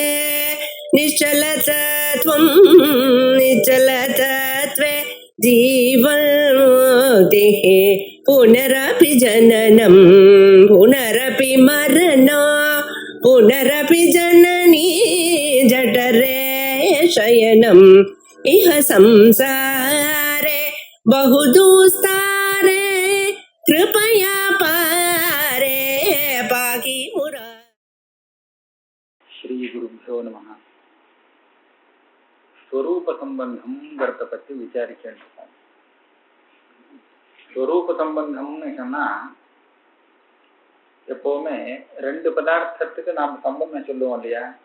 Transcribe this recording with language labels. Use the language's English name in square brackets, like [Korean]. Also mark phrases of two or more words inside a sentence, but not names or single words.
[Sanskrit] निश्चलतत्वं निश्चलतत्वे जीवन्मुक्तिः पुनरपि जननं पुनरपि मरणं पुनरपि जननी जठरे शयनम् इह संसारे बहुदुस्तारे कृपया पारे पाहि मुरा. श्री गुरुभ्यो नमः. [Tamil] ஸ்வரூப சம்பந்தம்ங்கிறத பற்றி விசாரிச்சுட்டு இருக்கோம். ஸ்வரூப சம்பந்தம்னு சொன்னா எப்பவுமே ரெண்டு பதார்த்தத்துக்கு நாம் சம்பந்தம் சொல்லுவோம் இல்லையா?